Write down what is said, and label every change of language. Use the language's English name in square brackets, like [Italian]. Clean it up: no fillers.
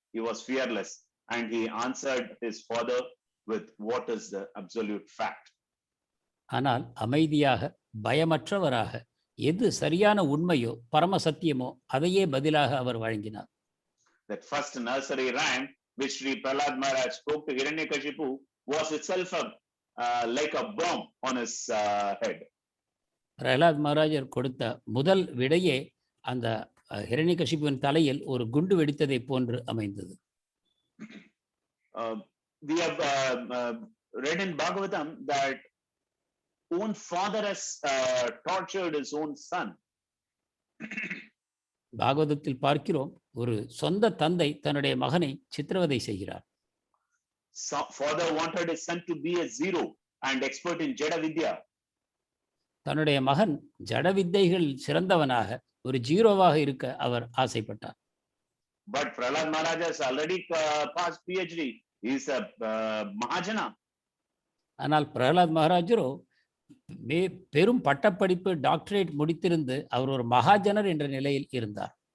[English] He was fearless, and he answered his father with what is the absolute fact. [Tamil] ஆனால் அமைதியாக பயமற்றவராக எது சரியான உண்மையோ பரம சத்தியமோ அதையே பதிலாக அவர் வழங்கினார். [English] That first nursery rhyme which Sri Prahlad Maharaj spoke to Hiranyakashipu was itself like a bomb on his head. [Tamil] Pralhad மகாராஜர் கொடுத்த முதல் விடையே அந்த ஹிரண்யகசிபுவின் தலையில் ஒரு குண்டு வெடித்ததை போன்று அமைந்தது. [English] We have read in Bhagavatam that own father has tortured his own son. [Tamil] பாகவதத்தில் பார்க்கிறோம் ஒரு சொந்த தந்தை தன்னுடைய மகனை சித்திரவதை செய்கிறார். [English] Father wanted his son to be a zero and expert in Jada Vidya. [Tamil] தன்னுடைய மகன் ஜட வித்தைகள் சிறந்தவனாக ஒரு ஜீரோவாக இருக்க அவர் ஆசைப்பட்டார். [English] But Prahlad Maharaj has already passed PhD. He is a Mahajana. [Tamil] ஆனால் பிரகலாத் மகாராஜரோ பெரும் பட்டப்படிப்பு டாக்டரேட் முடித்திருந்து அவர் ஒரு மகாஜனர் என்ற நிலையில் இருந்தார்.